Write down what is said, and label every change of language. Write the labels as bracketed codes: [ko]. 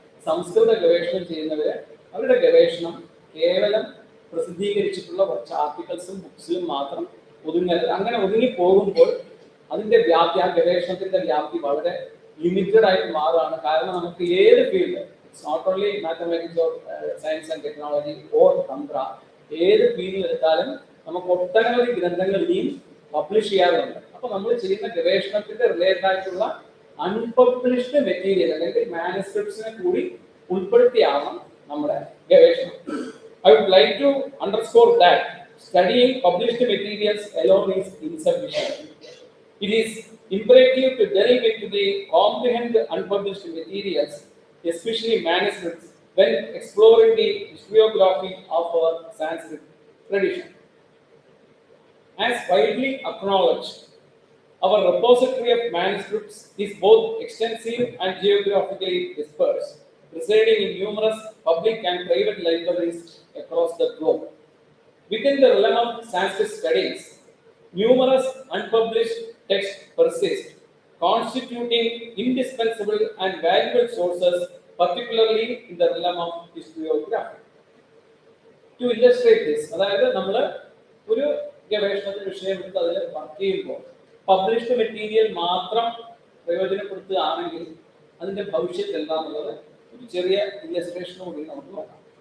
[ml] സംസ്കൃത ഗവേഷണം ചെയ്യുന്നവര് അവരുടെ ഗവേഷണം കേവലം പ്രസിദ്ധീകരിച്ചിട്ടുള്ള കുറച്ച് ആർട്ടിക്കിൾസും ബുക്സിലും മാത്രം അങ്ങനെ ഒതുങ്ങി പോകുമ്പോൾ അതിന്റെ വ്യാപ്തി, ആ ഗവേഷണത്തിന്റെ വ്യാപ്തി വളരെ ലിമിറ്റഡ് ആയിട്ട് മാറുകയാണ്. കാരണം നമുക്ക് ഏത് field, [en] It's not only mathematics or science and technology or Tantra. [ml] ഏത് ഫീൽഡിൽ എടുത്താലും നമുക്ക് ഒട്ടനവധി ഗ്രന്ഥങ്ങൾ ഇനിയും പബ്ലിഷ് ചെയ്യാറുണ്ട്. അപ്പോൾ നമ്മൾ ചെയ്യുന്ന ഗവേഷണത്തിന്റെ റിലേറ്റഡ് ആയിട്ടുള്ള അൺപബ്ലിഷ്ഡ് മെറ്റീരിയൽ അല്ലെങ്കിൽ മാനുസ്ക്രിപ്റ്റ്സിനെ കൂടി ഉൾപ്പെടുത്തിയാവണം നമ്മുടെ ഗവേഷണം. [en] I would like to underscore that studying published materials alone is insufficient. It is imperative to delve into the comprehend unpublished materials, especially manuscripts, when exploring the historiography of our Sanskrit tradition. As widely acknowledged, our repository of manuscripts is both extensive and geographically dispersed, residing in numerous public and private libraries across the globe. Within the realm of Sanskrit studies, numerous unpublished texts persist, constituting indispensable and valuable sources, particularly in the realm of historiography. To illustrate this, [ml] അതായത് നമ്മൾ ഒരു ഗവേഷണത്തിന് വിഷയം എടുത്ത് അതിൽ work ചെയ്യുമ്പോൾ published material മാത്രം പ്രയോജനപ്പെടുത്തുകയാണെങ്കിൽ അതിന്റെ ഭവിഷ്യത്ത് എന്താണെന്നുള്ളത് ഒരു ചെറിയ ഇല്ലസ്ട്രേഷനോടുകൂടി നമുക്ക് നോക്കാം.